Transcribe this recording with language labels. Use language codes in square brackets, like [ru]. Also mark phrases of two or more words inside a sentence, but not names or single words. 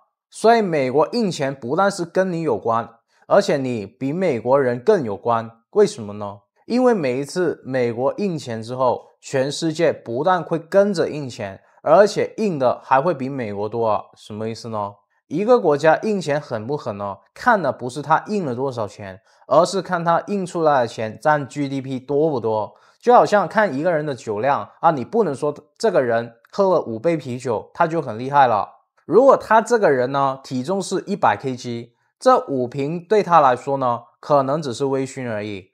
[zh] 所以美國印錢不但是跟你有關，而且你比美國人更有關。為什麼呢？因為每一次美國印錢之後，全世界不但會跟着印錢，而且印的還會比美國多啊。什麼意思呢？一個國家印錢狠不狠呢？看的不是它印了多少錢，而是看它印出來的錢佔 GDP 多不多。就好像看一個人的酒量啊，你不能說這個人喝了5杯啤酒，他就很厲害了。如果他這個人呢，體重是100kg，這5瓶對他來說呢，可能只是微醺而已。